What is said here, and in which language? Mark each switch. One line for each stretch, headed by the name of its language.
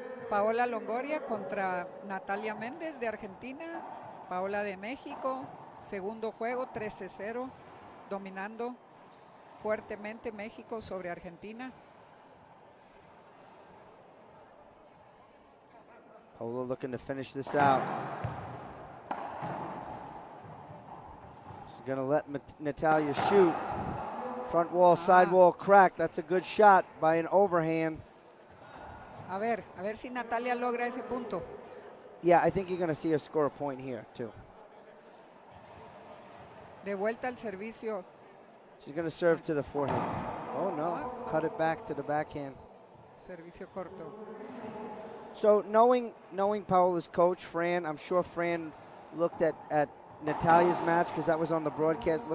Spanish: Paola Longoria contra Natalia Mendez de Argentina, Paola de México, segundo juego 13-0, dominando fuertemente México sobre Argentina.
English: Paola looking to finish this out. She's gonna let Natalia shoot. Front wall, side wall crack. That's a good shot by an overhand.
Spanish: A ver si Natalia logra ese punto.
English: Yeah, I think you're gonna see her score a point here too.
Spanish: De vuelta al servicio.
English: She's gonna serve to the forehand. Oh no, cut it back to the backhand.
Spanish: Servicio corto.
English: So knowing Paola's coach, Fran, I'm sure Fran looked at Natalia's match because that was on the broadcast.